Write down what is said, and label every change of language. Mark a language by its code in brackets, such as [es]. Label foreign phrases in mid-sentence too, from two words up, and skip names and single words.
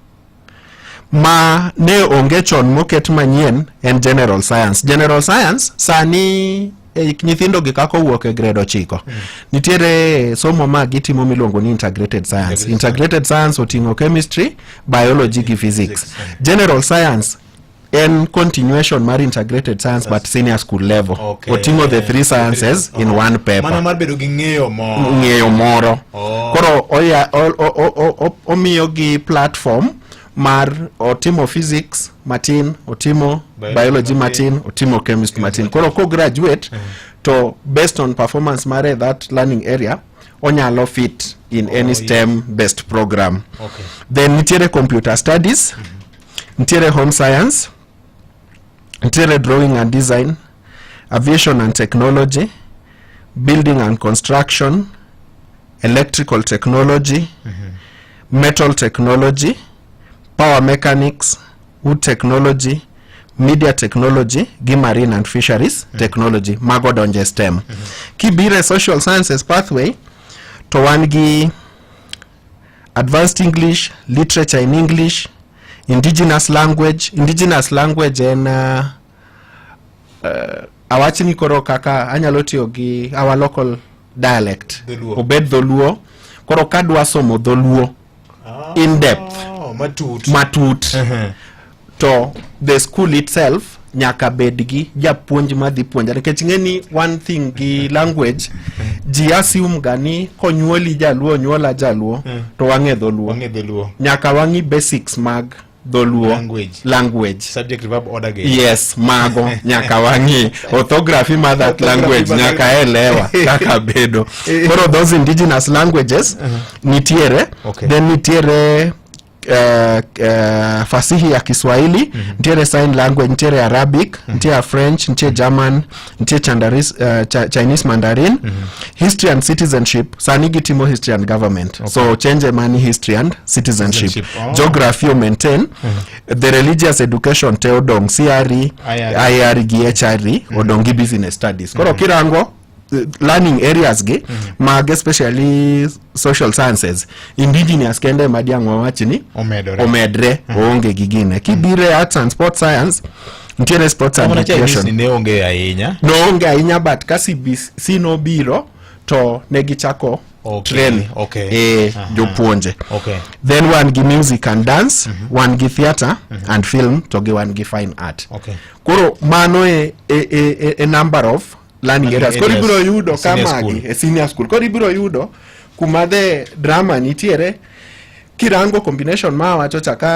[luo] Ma ne onge chon moket manyien en [en] general science. General science [luo] sani nyithindo gi kako wuok e grade 9. Nitiere somo ma gitimo miluongo ni [en] integrated science. Integrated science [luo] oting'o [en] chemistry, biology [luo] gi physics. [en] General science [luo] en continuation mar [en] integrated science but senior school level. [luo] Oting'o [en] the 3 sciences in one paper. [luo] Mana mar bedo gi ng'eyo moro. Koro omiyo gi platform mar otimo physics matin, otimo biology matin, otimo chemistry matin. Koro ko graduate to [en] based on performance [luo] mare [en] that learning area [luo] onyalo [en] fit in any STEM based program. Then nitiere computer studies, nitiere home science, nitiere drawing and design, aviation and technology, building and construction, electrical technology, metal technology, power mechanics, wood technology, media technology, gi marine and fisheries technology, [luo] mago donje [en] STEM. [luo] Kibire [en] social sciences pathway [luo] to wan gi [en] advanced English, literature in English, indigenous language [luo] en awachni koro kaka anyalo tiyo gi [en] our local dialect [luo] obed dholuo. Koro kadwa somo dholuo [en] in depth [luo] matut to [en] the school itself [luo] nyaka bed gi japuonj madhi puonja nikech ng'eni [en] one thing [luo] gi language ji assume gani konyuoli jaluo nyuola jaluo to wang'e dholuo nyaka wang'i basics mag dholuo language [en] subject verb order game. [luo] Yes, mago nyaka wang'i orthography ma [en] that language [luo] nyaka elewa kaka bedo. Koro [en] those indigenous languages [luo] nitiere. Then nitiere [sw] fasihi ya Kiswahili, [luo] nitiere [en] sign language, [luo] nitiere Arabic, nitiere French, nitiere German, nitiere Chinese Mandarin, [en] history and citizenship. [luo] Sani gitimo [en] history and government. So change money history and citizenship. [luo] Geography o maintain. [en] The religious education [luo] te odong CRE, IR gi HRE odongi [en] business studies. [luo] Koro kirango [en] learning areas [luo] ge mag [en] especially social sciences indigenous [luo] kende madiang'o wachni omedre onge gigine. Kibire [en] arts and sports science [luo] nitiere [en] sports and education [luo] ne onge ahinya but kasi sino biro to negi chako train jopuonje. [en] Then one gi music and dance, one gi theater and film to gi one gi fine art. [luo] Koro mano [en] a number of learning areas. [luo] Koro ibiro yudo kamagi e [en] senior school. [luo] Koro ibiro yudo kuma [en] the drama [luo] nitiere kirango combination ma wacho chaka